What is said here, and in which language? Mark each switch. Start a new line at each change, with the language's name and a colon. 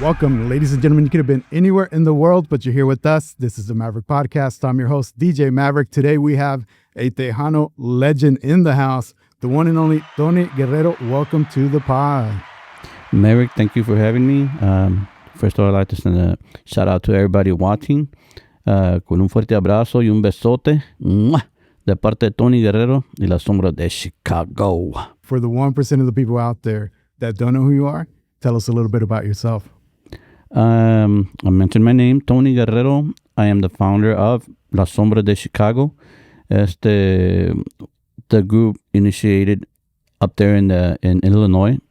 English: Welcome, ladies and gentlemen. You could have been anywhere in the world, but you're here with us. This is the Maverick Podcast. I'm your host, DJ Maverick. Today we have a Tejano legend in the house, the one and only Tony Guerrero. Welcome to the pod. Maverick, thank you for having me. First of all, I'd like to send a shout out to everybody watching.
Spanish: Con un fuerte abrazo y un besote. ¡Mua! De parte de Tony Guerrero y la Sombra de Chicago.
English: For the 1% of the people out there that don't know who you are, tell us a little bit about yourself. I mentioned my name, Tony Guerrero. I am the founder of La Sombra de Chicago. The group initiated up there in Illinois.